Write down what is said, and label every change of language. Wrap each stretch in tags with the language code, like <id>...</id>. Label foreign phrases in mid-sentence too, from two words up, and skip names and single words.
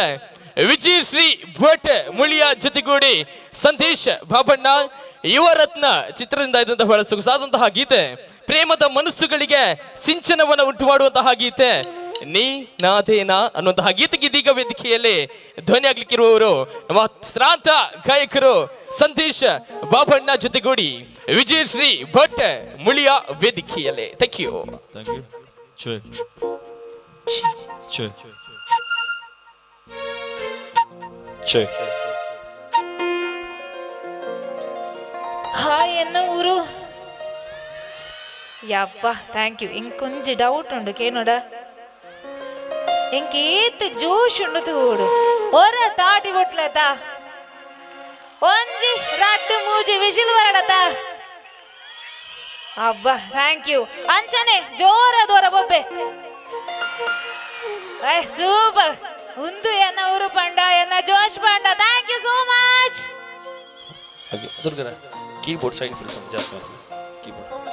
<kn>ವಿಜಯ್ ಶ್ರೀ ಭಟ್ ಮುಳಿಯ ಜೊತೆಗೂಡಿ ಸಂದೇಶ್ ಬಾಬಣ್ಣ ಯುವರತ್ನ ಚಿತ್ರದಿಂದ ಇದ್ದಂತಹ ಬಹಳ ಸೊಗಸಾದಂತಹ ಗೀತೆ, ಪ್ರೇಮದ ಮನಸ್ಸುಗಳಿಗೆ ಸಿಂಚನವನ್ನು ಉಂಟು ಮಾಡುವಂತಹ ಗೀತೆ ನೀ ನಾದೇನಾ ಅನ್ನುವಂತಹ ಗೀತೆಗೆ ಇದೀಗ ವೇದಿಕೆಯಲ್ಲಿ ಧ್ವನಿ ಆಗ್ಲಿಕ್ಕಿರುವವರು ನಮ್ಮ ಶ್ರಾಂತ ಗಾಯಕರು ಸಂದೇಶ್ ಬಾಬಣ್ಣ ಜೊತೆಗೂಡಿ ವಿಜಯ್ ಶ್ರೀ ಭಟ್ ಮುಳಿಯ ವೇದಿಕೆಯಲ್ಲಿ.</kn> <en>thank you.</en> <tcy>ಹಾಯ್ ಎನ್ನ ಊರು ಯಪ್ಪ</tcy> <en>thank you.</en> <tcy>ಇಂಕೊಂಚ ಡೌಟ್ ಉಂಡು ಕೇನೋಡ ಎಂಕೇತ್ ಜೋಶ್ ಉಂಡು ತೂಡು ಒರ ತಾಟಿ ಬೊಟ್ಲತ ಒಂಜಿ ರಡ್ಡು ಮೂಜಿ ವಿಶಿಲ್ ಬರಡತ ಅಬ್ಬಾ</tcy> <en>thank you.</en> <tcy>ಅಂಚನೆ ಜೋರ ದೋರ ಬೊಬ್ಬೆ ಸೂಪರ್ ಉಂದು ಎನ್ನ ಊರು ಪಂಡ ಎನ್ನ ಜೋಶ್ ಪಂಡ.</tcy> <en>thank you so much. ದುರ್ಗರ keyboard side fill</en> <kn>ಸ್ವಲ್ಪ ಜಾಸ್ತಿ</kn> <en>ಕೀಬೋರ್ಡ್</en>